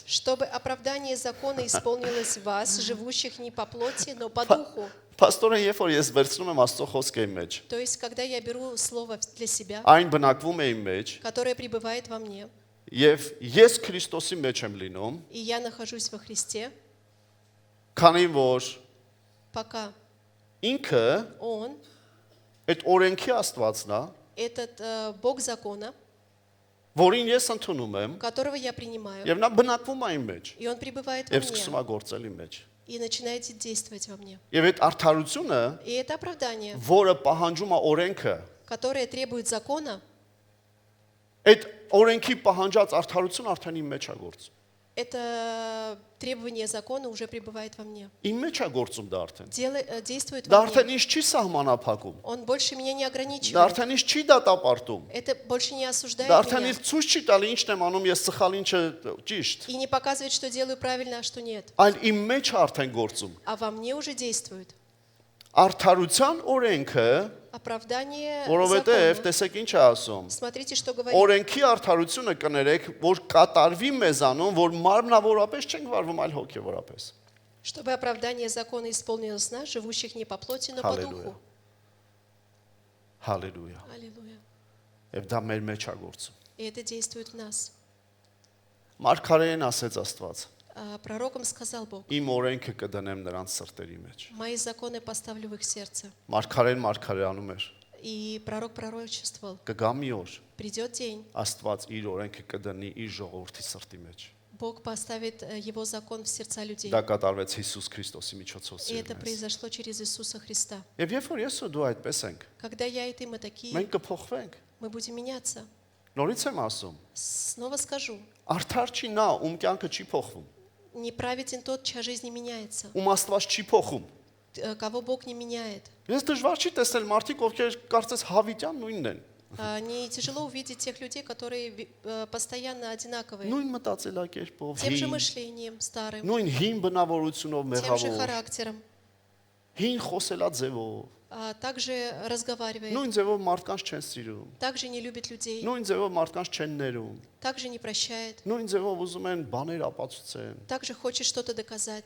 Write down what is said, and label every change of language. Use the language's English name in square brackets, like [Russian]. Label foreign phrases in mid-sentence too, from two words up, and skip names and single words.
[Russian] чтобы оправдание закона исполнилось в вас, живущих не по плоти, но по духу. [Armenian] Պաստորը, երբ որ ես վերցնում եմ Աստծո խոսքը իմ մեջ, [Russian] То есть, когда я беру слово для себя, [Armenian] այն բնակվում է իմ մեջ, [Russian] которое пребывает во мне, [Armenian] եւ ես Քրիստոսի մեջ եմ լինում, [Russian] и я нахожусь во Христе, [Armenian] քանի որ [Russian] пока [Armenian] ինքը [Russian] Он, [Armenian] այդ օրենքի Աստվածն է, [Russian] этот Бог закона, [Armenian] որին ես ընդունում եմ, [Russian] которого я принимаю, [Armenian] եւ նա բնակվում է իմ մեջ, [Russian] и Он пребывает во [Armenian] եւ սկսում [Russian] мне, [Armenian] է գործել իմ մեջ։ [Russian] и начинаете действовать во мне. [Armenian] Եվ այդ արդարությունը, [Russian] И это оправдание, [Armenian] որը պահանջում է օրենքը, [Russian] которое требует закона, [Armenian] այդ օրենքի պահանջած արդարությունը արդեն իմ մեջ է գործում։ [Russian] это требование закона уже пребывает во мне. [Armenian] Իմ մեջ է գործում դա արդեն։ [Russian] Действует [Armenian] Դա [Russian] во [Armenian] արդեն [Russian] мне. [Armenian] ինձ չի սահմանափակում։ [Russian] Он больше меня не [Armenian] Դա [Russian] ограничивает. [Armenian] արդեն ինձ չի դատապարտում։ [Russian] Это больше не [Armenian] Դա [Russian] осуждает [Armenian] արդեն [Russian] меня. [Armenian] ինձ ցույց չի տալի ինչն եմ անում ես սխալ ինչը ճիշտ։ [Russian] И не показывает, что делаю правильно, а что нет. [Armenian] Այլ իմ մեջ է արդեն գործում։ [Russian] А во мне уже действует. [Armenian] Արդարության օրենքը, [Russian] Оправдание [Armenian] որովհետև [Russian] закона. [Armenian] տեսեք ինչ է ասում։ [Russian] Смотрите, что говорит. [Armenian] Օրենքի արդարությունը կներեք, որ կատարվի մեզանում, որ մարմնավորապես չենք վարվում, այլ հոգևորապես։ [Russian] Чтобы оправдание закона исполнилось в нас, живущих не по плоти, но по Аллилуйя. духу. [Armenian] Հալելույա։ [Russian] Аллилуйя. [Armenian] Եվ դա մեր մեջ է գործում։ [Russian] И это действует в нас. [Armenian] Մարգարեին ասեց Աստված. [Russian] Пророком сказал Бог, [Armenian] Իմ օրենքը կդնեմ նրանց սրտերի մեջ։ [Russian] мои законы поставлю в их сердце. [Armenian] Մարգարեն մարգարեանում էր։ [Russian] И пророк пророчествовал, [Armenian] Կգա մի օր, [Russian] придет день, [Armenian] Աստված իր օրենքը կդնի իր ժողովրդի սրտի մեջ։ [Russian] Бог поставит его закон в сердца людей. [Armenian] Դա կատարվեց Հիսուս Քրիստոսի միջոցով [Russian] И это [Armenian] սիրելիներս։ [Russian] произошло через Иисуса Христа. [Armenian] Եվ երբ որ ես ու դու այդպես ենք, [Russian] Когда я и ты, мы такие, [Armenian] մենք կփոխվենք։ [Russian] мы будем меняться. [Armenian] Նորից եմ ասում, [Russian] Снова скажу, [Armenian] արդար չի նա, ում կյանքը չի փոխվում, [Russian] неправеден тот, чья жизнь не меняется, [Armenian] ում Աստված չի փոխում։ [Russian] кого Бог не меняет. [Armenian] Ես դժվար չի տեսնել մարդիկ, ովքեր կարծես հավիտյան нույնն են։ [Russian] Не тяжело увидеть тех людей, которые постоянно одинаковые, [Armenian] Նույն մտածելակերպով, [Russian] тем же [Armenian] հին, [Russian] мышлением старым, [Armenian] նույն հին բնավորությունով, [Russian] тем же [Armenian] մեղավոր, [Russian] характером, [Armenian] հին խոսելաձևով, [Russian] также разговаривает, [Armenian] նույն ձևով մարդկանց չեն սիրում, [Russian] также не любит людей, [Armenian] նույն ձևով մարդկանց չեն ներում, [Russian] также не прощает, [Armenian] նույն ձևով ուզում են բաներ ապացուցեն, [Russian] также хочет что-то доказать,